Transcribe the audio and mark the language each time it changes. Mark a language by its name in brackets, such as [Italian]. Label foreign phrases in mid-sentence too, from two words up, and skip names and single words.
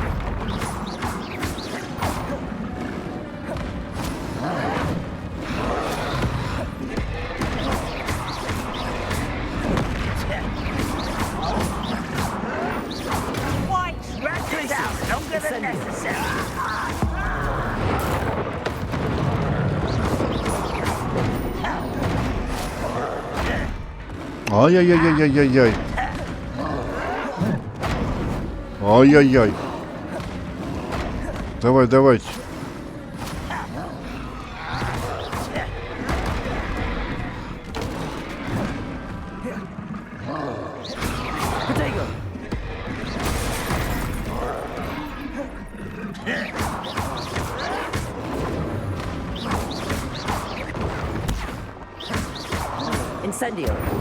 [English] Why drag this out longer than necessary? Ай-яй-яй-яй-яй-яй. Ай-яй-яй. [Russian] Давайте. [Latin] Protego. Incendio.